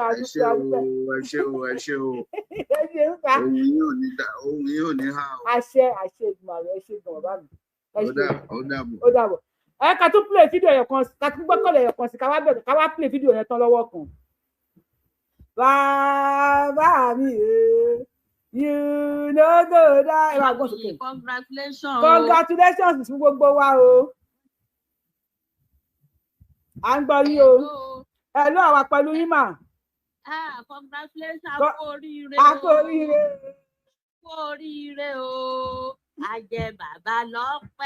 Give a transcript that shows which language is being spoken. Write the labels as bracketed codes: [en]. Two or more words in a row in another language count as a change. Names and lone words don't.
[yo] ẹ ṣé o. ohun yìí ò ní há o. àṣẹ Èdùmàrè ẹ ṣé gan bàbá mi. ó dàbọ̀. ẹ ká tún play fídíò yẹn kan ká tún gbọ́kànlẹ̀ yẹn kan sí ká wá play fídíò yẹn tán lọ́wọ́ kan. bàbá mi [pcm] you no go die. [yo] ẹ máa gbọ́ sókè. congratulations fún gbogbo wa o. à ń gbọ́ yín o. ẹ ló àwa pẹ̀lú yín mà. congratulations a kú oríire o. Ajẹ bàbá lọ́pẹ́.